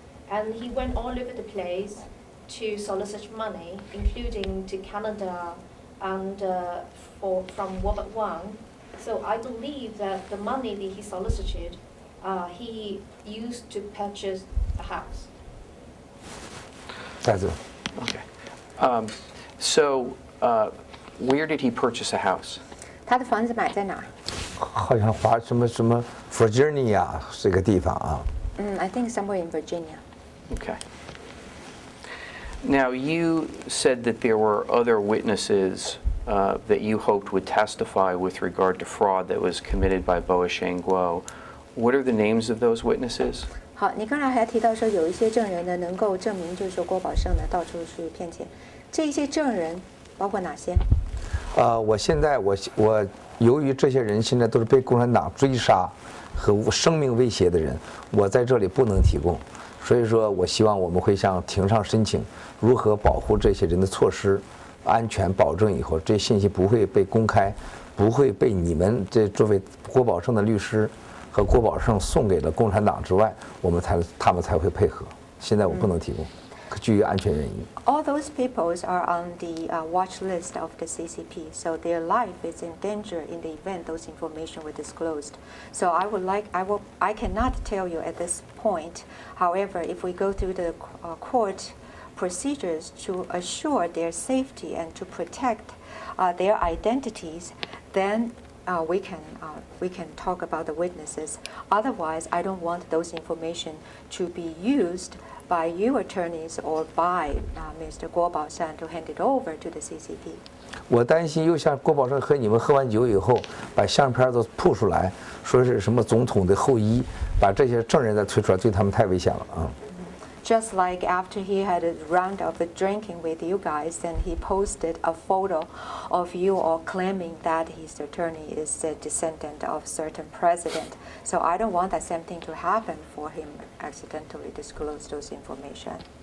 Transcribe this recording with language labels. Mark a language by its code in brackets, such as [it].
[en] And he went all over the place to solicit money, including to Canada and from Robert Wang. So I believe that the money that he solicited, he used to purchase the house. That's it. Okay. So where did he purchase a house? [zh] 他的房子买在哪儿？好像华什么 Virginia 这个地方啊。 [en] I think somewhere in Virginia. Okay. Now, you said that there were other witnesses that you hoped would testify with regard to fraud that was committed by Boa Shengguo. What are the names of those witnesses? [zh] 好，你刚才还提到说有一些证人呢，能够证明就是说郭宝胜呢到处去骗钱，这些证人包括哪些？我现在我由于这些人现在都是被共产党追杀和生命威胁的人，我在这里不能提供。所以说我希望我们会向庭上申请如何保护这些人的措施，安全保证以后，这信息不会被公开，不会被你们这位郭宝胜的律师和郭宝胜送给了共产党之外，他们才会配合。现在我不能提供，基于安全原因。 [en] All those people are on the watch list of the CCP, so their life is in danger in the event those information were disclosed. So I cannot tell you at this point. However, if we go through the court procedures to assure their safety and to protect their identities, then we can talk about the witnesses. Otherwise, I don't want those information to be used by you attorneys or by Mr. Guo Baoshan to hand it over to the CCP. [zh] 我担心又像郭宝胜和你们喝完酒以后，把相片都铺出来，说是什么总统的后裔，把这些证人再推出来，对他们太危险了啊。 [en] Just like after he had a round of drinking with you guys, then he posted a photo of you all claiming that his attorney is a descendant of certain president. So I don't want that same thing to happen for him accidentally disclose those information.